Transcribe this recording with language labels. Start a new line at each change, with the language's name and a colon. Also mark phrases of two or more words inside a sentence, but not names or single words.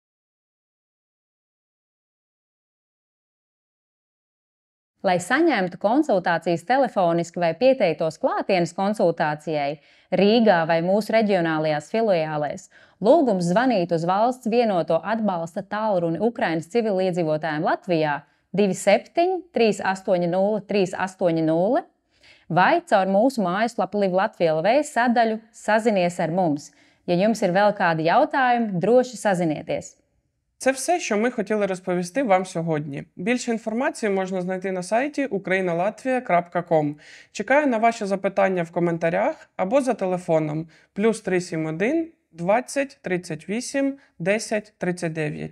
Latvian: Lai saņemtu konsultācijas telefoniski vai pieteiktos klātienes konsultācijai Rīgā vai mūsu reģionālajās filiālēs, lūgums zvanīt uz valsts vienoto atbalsta tālruni Ukrainas civiliedzīvotājiem Latvijā 27 380 380 vai caur mūsu mājaslapu livlatvija.lv sadaļu Sazinies ar mums. Ja jums ir vēl kādi jautājumi, droši sazinieties.
Ukrainian: Це все, що ми хотіли розповісти вам сьогодні. Більше інформації можна знайти на сайті ukrainalatvia.com. Чекаю на ваші запитання в коментарях або за телефоном +371 20 38 10 39.